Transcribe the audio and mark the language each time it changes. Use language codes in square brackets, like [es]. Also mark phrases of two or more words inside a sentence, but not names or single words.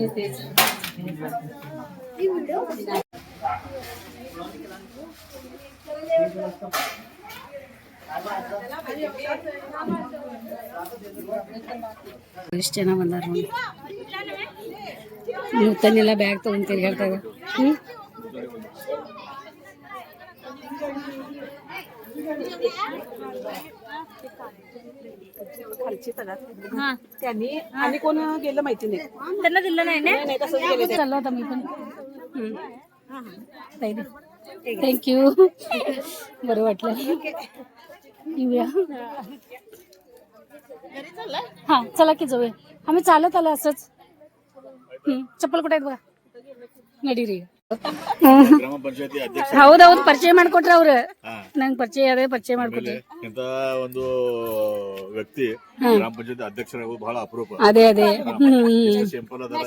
[kn] ಎಷ್ಟು ಜನ ಬಂದಾರ ನೋಡಿ. ನೂತನೆಲ್ಲ ಬ್ಯಾಗ್ ತಗೊಂಡ್ ತಿರ್ಗಾಡ್ತಾಗ. [mr] त्यांनी आणि कोण गेलं माहिती नाही, त्यांना दिलं नाही ना. तसंच गेले ते. चाललो आता मी पण. थँक्यू. बरं वाटलं. येऊया. हा चला की जाऊया. आम्ही चालत आलो असंच. [kn] ಚಪ್ಪಲ್ ಕೊಟ್ಟಾಯ್ತು ಬಾ ನಡೀರಿ. ಗ್ರಾಮಪಂಚಾಯತಿ ಅಧ್ಯಕ್ಷ ಹೌದೌದು ಪರಿಚಯ ಮಾಡ್ಕೊಟ್ರ ಅವ್ರು. ನಂಗೆ ಪರಿಚಯ ಮಾಡ್ಕೊಟ್ರಿ. ಇಂತ ಒಂದು ವ್ಯಕ್ತಿ ಗ್ರಾಮ ಪಂಚಾಯತಿ ಅಧ್ಯಕ್ಷರಾಗೋದು ಬಹಳ ಅಪರೂಪ. ಅದೇ ಸಿಂಪಲ್ ಅದರ